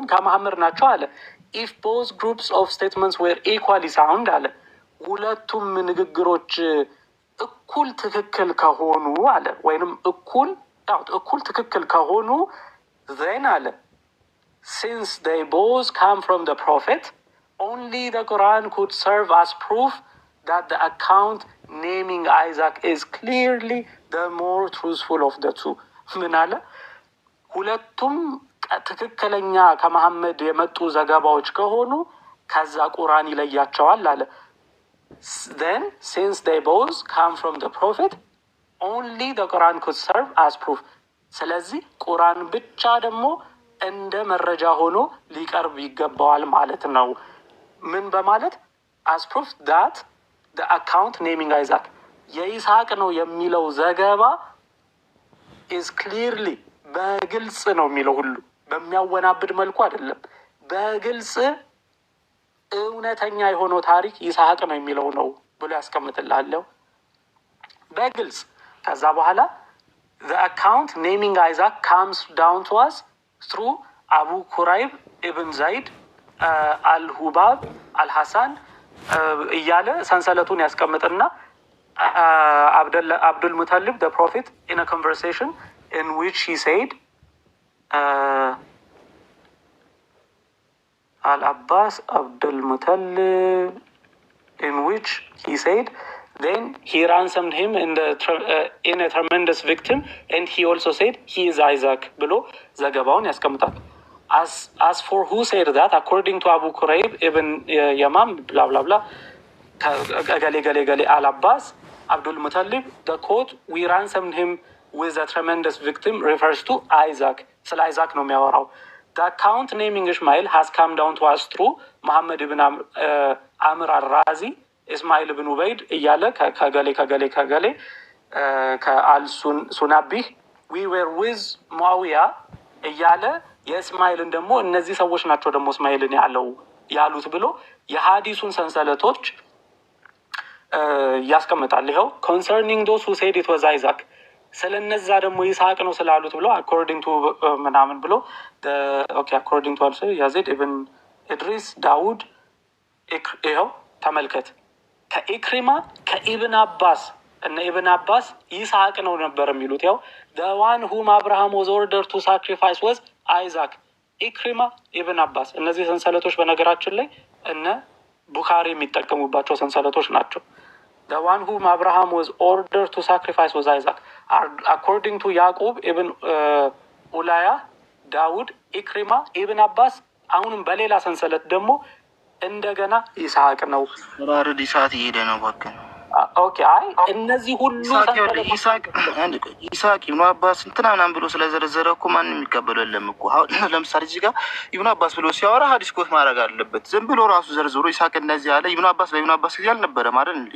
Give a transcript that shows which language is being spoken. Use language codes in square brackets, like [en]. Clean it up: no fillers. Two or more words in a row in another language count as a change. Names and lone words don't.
[am] ከመሐመድ ናቸው አለ። [en] If both groups of statements were equally sound [am] አለ፣ ሁለቱም ንግግሮች እኩል ትክክል ከሆኑ አለ ወይንም እኩል ትክክል ከሆኑ ዜን አለ [en] ሲንስ they both come from the prophet, only the Quran could serve as proof that the account naming Isaac is clearly the more truthful of the two. [am] ምን አለ? ሁለቱም ትክክለኛ ከመሐመድ የመጡ ዘገባዎች ከሆኑ ከዛ ቁርአን ይለያቸዋል አለ። [en] then since they both come from the prophet, only the Quran could serve as proof. [am] ስለዚህ ቁርአን ብቻ ደግሞ እንደ መረጃ ሆኖ ሊቀርብ ይገባዋል ማለት ነው። ምን በማለት [en] as proof that the account naming Isaac [am] የይስሐቅ ነው የሚለው ዘገባ [en] is clearly [am] በግልጽ ነው የሚለው ሁሉ በሚያወናብድ መልኩ አይደለም። በግልጽ እውነተኛ የሆነው ታሪክ ይስሐቅ ነው የሚለው ነው ብሎ ያስቀምጥላለሁ በግልጽ። ከዛ በኋላ [en] the account naming Isaac comes down to us through Abu Quraib ibn Zayd al-Hubab al-Hasan [am] እያለ ሰንሰለቱን ያስቀምጥና [en] Abdul Muttalib the prophet in a conversation in which he said Al-Abbas Abdul Muttalib in which he said then he ransomed him in a tremendous victim and he also said he is Isaac [am] ብሎ ዘገባውን ያስቀምጣል። [en] as for who said that according to Abu Quraib ibn Yamam blah blah blah ገሌ Al-Abbas Abdul Muttalib the quote we ransomed him with a tremendous victim refers to Isaac. [am] ስለ አይዛክ ነው የሚያወራው። [en] the account naming Ishmael has come down to us through Muhammad ibn Amr al-Razi ኢስማኤል ብን ኡበይድ [am] እያለ ከገሌ ከአልሱናቢህ [en] who were with [am] ሙአዊያ እያለ የእስማኤልን ደግሞ እነዚህ ሰዎች ናቸው ደግሞ እስማኤልን ያሉት ብሎ የሀዲሱን ሰንሰለቶች ያስቀምጣል። ይኸው [en] concerning those who said it was Isaac [am] ስለነዛ ደግሞ ይስሐቅ ነው ስላሉት ብሎ [en] according to [am] ምናምን ብሎ [en] okay according to [am] አልሰ ያዚድ ኢብን ኢድሪስ ዳውድ ይኸው ተመልከት ከኢክሪማ ከኢብን አባስ እነ ኢብን አባስ ይስሐቅ ነው ነበር የሚሉት። ያው [en] the one whom Abraham was ordered to sacrifice was Isaac. [am] ኢክሪማ ኢብን አባስ እነዚህ ሰንሰለቶች በነገራችን ላይ እነ ቡኻሪ የሚጠቀሙባቸው ሰንሰለቶች ናቸው። [en] the one whom Abraham was ordered to sacrifice was Isaac according to [am] ያዕቆብ ኢብን ኡላያ ዳውድ ኢክሪማ ኢብን አባስ አሁንም በሌላ ሰንሰለት ደግሞ እንደገና ይስሐቅ ነው። ራርድ ይሳት ይሄደ ነው ባከን። ኦኬ አይ እነዚህ ሁሉ ይስሐቅ ኢብኑ አባስ እንትናናም ብሎ ስለዘረዘረ እኮ ማንም የሚቀበለው የለም እኮ። አሁን ለምሳሌ እዚህ ጋር ኢብኑ አባስ ብሎ ሲያወራ ሀዲስ ኮት ማድረግ አለበት። ዝም ብሎ ራሱ ዘርዝሮ ይስሐቅ እንደዚህ ያለ ኢብኑ አባስ በኢብኑ አባስ ጊዜ አልነበረ ማለት እንዴ?